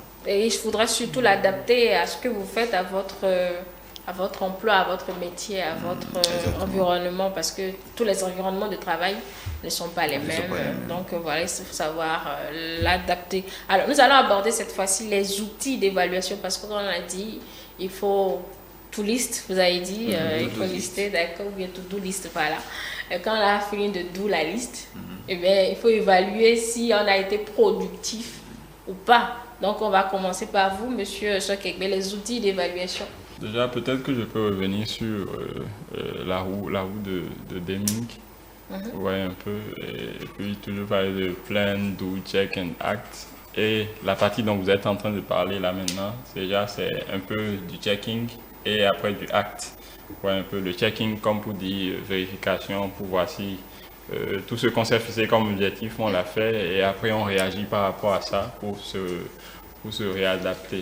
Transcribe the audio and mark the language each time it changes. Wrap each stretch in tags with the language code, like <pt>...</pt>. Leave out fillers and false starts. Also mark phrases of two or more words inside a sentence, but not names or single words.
<fr>Et il faudra surtout l'adapter à ce que vous faites, à votre emploi, à votre métier, à votre environnement, parce que tous les environnements de travail ne sont pas les mêmes. Donc voilà, il faut savoir l'adapter. Alors, nous allons aborder cette fois-ci les outils d'évaluation, parce que comme on a dit, il faut</fr> <en>to list,</en> <fr>vous avez dit, il faut lister, d'accord, ou bien</fr> <en>to-do list,</en> <fr>voilà. Et quand on a fini de do la liste, eh bien, il faut évaluer si on a été productif ou pas. Donc, on va commencer par vous, monsieur Sokekbe, les outils d'évaluation. Déjà, peut-être que je peux revenir sur la roue de Deming. Ouais, un peu. Et puis, toujours parler de plan,</fr> <en>do, check and act.</en> <fr>Et la partie dont vous êtes en train de parler là maintenant, c'est un peu du checking et après du act. Ouais, un peu le checking, comme pour dire vérification, pour voir si tout ce qu'on s'est fixé comme objectif, on l'a fait. Et après, on réagit par rapport à ça pour se réadapter.</fr>